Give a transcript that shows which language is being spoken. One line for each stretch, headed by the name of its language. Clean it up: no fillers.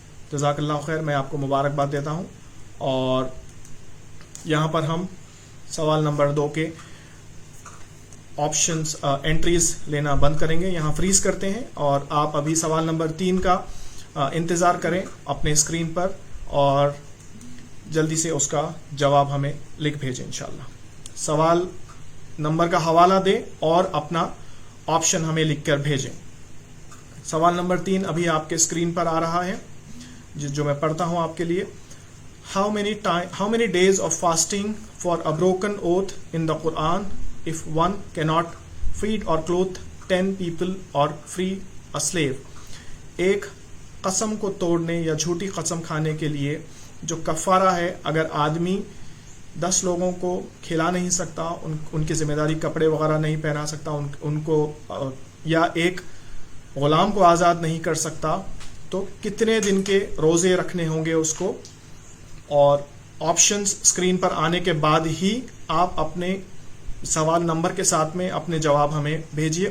Urdu: جزاک اللہ خیر, میں آپ کو مبارکباد دیتا ہوں. اور یہاں پر ہم سوال نمبر 2 کے آپشنز انٹریز لینا بند کریں گے, یہاں فریز کرتے ہیں, اور آپ ابھی سوال نمبر 3 کا انتظار کریں اپنے اسکرین پر, اور جلدی سے اس کا جواب ہمیں لکھ بھیجیں انشاءاللہ. سوال نمبر کا حوالہ دیں اور اپنا آپشن ہمیں لکھ کر بھیجیں. سوال نمبر 3 ابھی آپ کے اسکرین پر آ رہا ہے, جو میں پڑھتا ہوں آپ کے لیے.
English: How many days of fasting for a broken oath in the Quran if one cannot feed or clothe 10 people or free a slave?
Urdu: ایک قسم کو توڑنے یا جھوٹی قسم کھانے کے لیے جو کفارہ ہے, اگر آدمی 10 لوگوں کو کھلا نہیں سکتا، ان کی ذمہ داری کپڑے وغیرہ نہیں پہنا سکتا، ان کو یا ایک غلام کو آزاد نہیں کر سکتا، تو کتنے دن کے روزے رکھنے ہوں گے اس کو؟ اور آپشنز اسکرین پر آنے کے بعد ہی آپ اپنے سوال نمبر کے ساتھ میں اپنے جواب ہمیں بھیجیے.